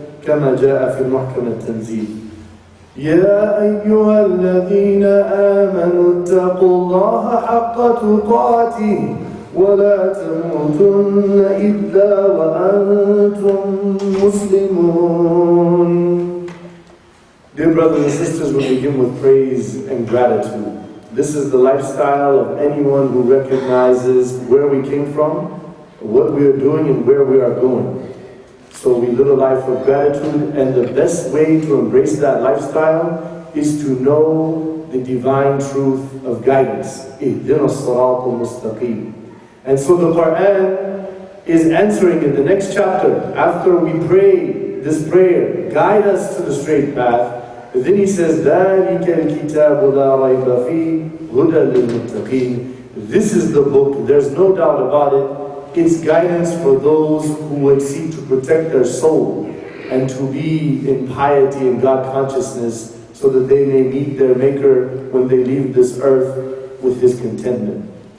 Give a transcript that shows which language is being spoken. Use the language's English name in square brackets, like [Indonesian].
[Arabic] كما جاء في محكم التنزيل يا أيها الذين آمنوا اتقوا الله حق تقاته ولا تموتن إلا وأنتم مسلمون. [English] Dear brothers and sisters, we begin with praise and gratitude. This is the lifestyle of anyone who recognizes where we came from, what we are doing, and where we are going. So we live a life of gratitude, and the best way to embrace that lifestyle is to know the divine truth of guidance. [Arabic] اهدنا الصراط المستقيم. [English] And so the Quran is answering in the next chapter, after we pray this prayer, guide us to the straight path. Then he says, [Arabic] ذَلِكَ الْكِتَابُ لَا رَيْبَ فِيهِ هُدًى لِلْمُتَّقِينَ. [English] This is the book, there's no doubt about it. It's guidance for those who would seek to protect their soul and to be in piety and God consciousness so that they may meet their Maker when they leave this earth with His contentment.